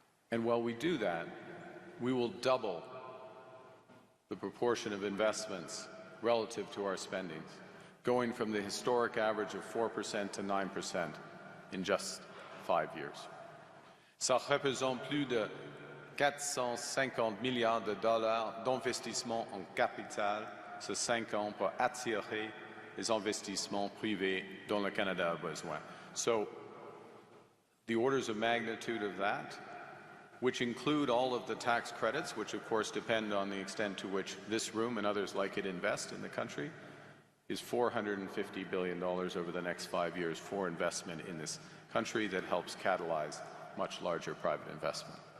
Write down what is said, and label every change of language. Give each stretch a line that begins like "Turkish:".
English: And while we do that, we will double the proportion of investments relative to our spending, going from the historic average of 4% to 9% in just 5 years.
French: Ça représente plus de 450 milliards de dollars d'investissement en capital sur 5 ans pour attirer les investissements privés dont le Canada a besoin.
English: So the orders of magnitude of that, which include all of the tax credits, which of course depend on the extent to which this room and others like it invest in the country, is $450 billion over the next 5 years for investment in this country that helps catalyze much larger private investment.